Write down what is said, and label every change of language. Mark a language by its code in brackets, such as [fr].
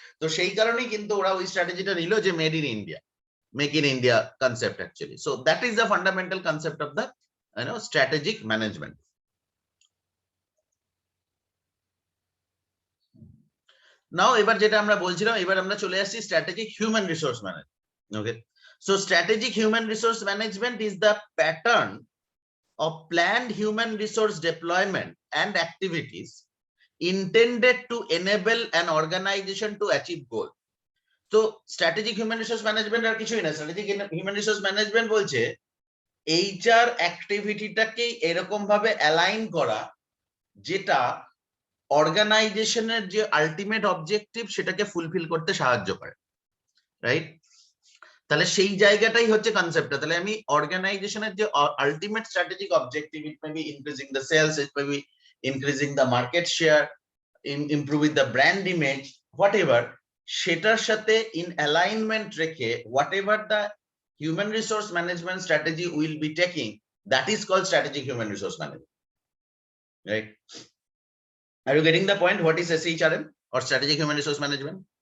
[bn] তো সেই কারণেই কিন্তু ওরা ওই স্ট্র্যাটেজিটা নিল যে made in India, make in India concept actually. [en] So that is the fundamental concept of the strategic management. [bn] নাও এবার যেটা আমরা বলছিলাম, এবার আমরা চলে আসছি strategic human resource management. [en] Okay, so strategic human resource management is the pattern of planned human resource deployment and activities intended to enable an organization to achieve goal. [bn] So strategic human resource management আর কিছুই না, strategic human resource management বলছে HR অ্যাক্টিভিটিটাকে এরকম ভাবে align করা যেটা অর্গানাইজেশনের যে ultimate objective সেটাকে ফুলফিল করতে সাহায্য করে, রাইট? তাহলে সেই জায়গাটাই হচ্ছে কনসেপ্টটা। তাহলে আমি অর্গানাইজেশনের যে ultimate strategic objective, [en] it may be increasing the sales, it may be increasing the market share, improving the brand image, whatever, [bn] সেটার সাথে [en] In alignment রেখে whatever the human resource management strategy will be taking, that is called strategic human resource management, right? Are you getting the point? What is SHRM or strategic human resource management?